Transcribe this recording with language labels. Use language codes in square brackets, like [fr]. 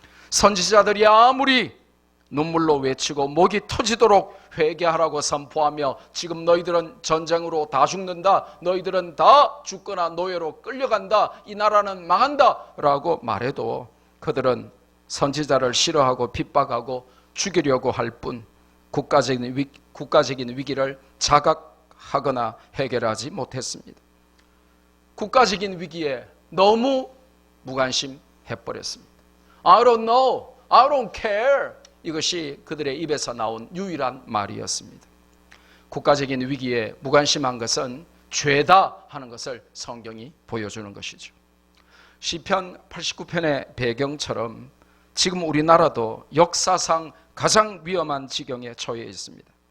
[ko] 선지자들이 아무리 눈물로 외치고 목이 터지도록 회개하라고 선포하며 지금 너희들은 전쟁으로 다 죽는다, 너희들은 다 죽거나 노예로 끌려간다, 이 나라는 망한다 라고 말해도 그들은 선지자를 싫어하고 핍박하고 죽이려고 할 뿐 국가적인 위기를 자각하거나 해결하지 못했습니다. 국가적인 위기에 너무 무관심해버렸습니다. [en] I don't know, I don't care. [ko] 이것이 그들의 입에서 나온 유일한 말이었습니다. 국가적인 위기에 무관심한 것은 죄다 하는 것을 성경이 보여주는 것이죠. 시편 89편의 배경처럼 지금 우리나라도 역사상 가장 위험한 지경에 처해 있습니다.